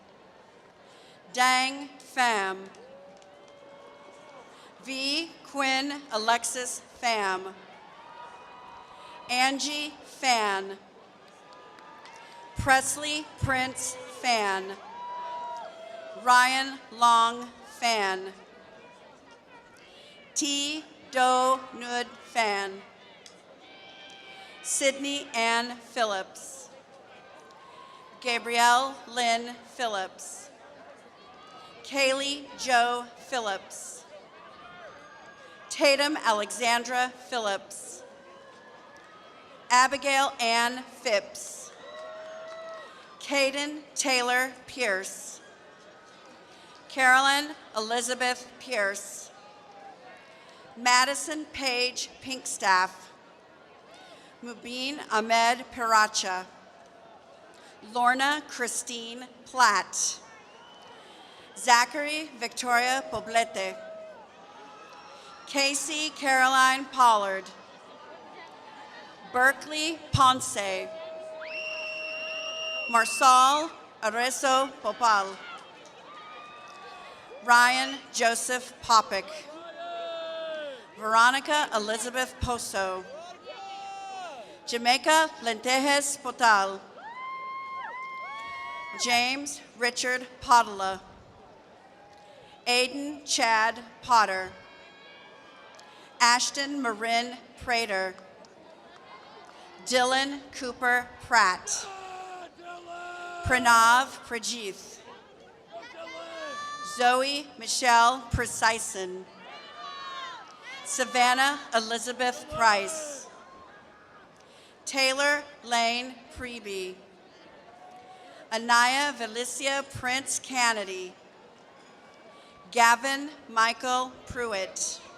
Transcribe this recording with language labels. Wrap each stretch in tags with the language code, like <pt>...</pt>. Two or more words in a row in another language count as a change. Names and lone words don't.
<en>Dang Pham. V. Quinn Alexis Pham. Angie Fan. Presley Prince Fan. Ryan Long Fan. T. Do Nud Fan. Sydney Ann Phillips. Gabrielle Lynn Phillips. Kaylee Joe Phillips. Tatum Alexandra Phillips. Abigail Ann Phipps. Caden Taylor Pierce. Carolyn Elizabeth Pierce. Madison Paige Pinkstaff. Mubin Ahmed Piracha. Lorna Christine Platt. Zachary Victoria Poblete. Casey Caroline Pollard. Berkeley Ponce. Marsal Areso Popal. Ryan Joseph Popick. Veronica Elizabeth Poso. Jamaica Lentejes Potal. James Richard Podela, Aiden Chad Potter, Ashton Marin Prater, Dylan Cooper Pratt, Pranav Prajith, Zoe Michelle Precison, Savannah Elizabeth Price, Taylor Lane Preby, Anaya Felicia Prince Kennedy, Gavin Michael Pruitt,</en>